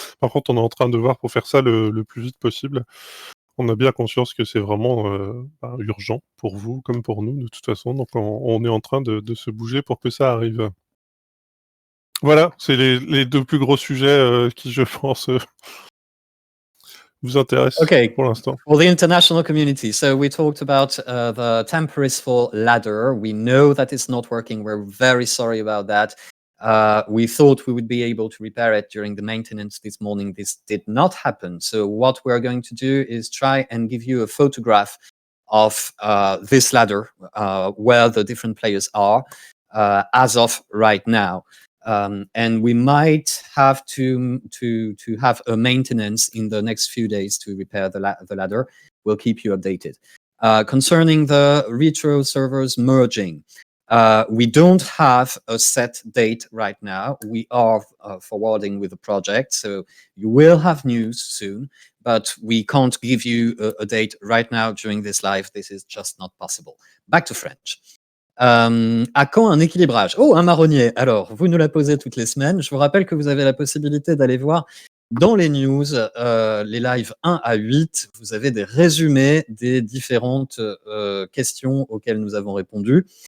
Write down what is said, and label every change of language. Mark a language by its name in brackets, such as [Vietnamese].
[French] Par contre, on est en train de voir pour faire ça le plus vite possible. On a bien conscience que c'est vraiment urgent pour vous comme pour nous de toute façon, donc on est en train de se bouger pour que ça arrive. Voilà, c'est les deux plus gros sujets qui, je pense, vous intéressent pour l'instant. [English] For the international community, so we talked about the Temporis 4 ladder. We know that it's not working. We're very sorry about that. We thought we would be able to repair it during the maintenance this morning. This did not happen. So what we're going to do is try and give you a photograph of this ladder, where the different players are as of right now. And we might have to have a maintenance in the next few days to repair the ladder. We'll keep you updated. Concerning the retro servers merging, we don't have a set date right now. We are forwarding with the project, so you will have news soon, but we can't give you a date right now during this live. This is just not possible. Back to French. [French] À quand un équilibrage? Oh, un marronnier. Alors, vous nous la posez toutes les semaines. Je vous rappelle que vous avez la possibilité d'aller voir dans les news, les lives 1 à 8, vous avez des résumés des différentes questions auxquelles nous avons répondu.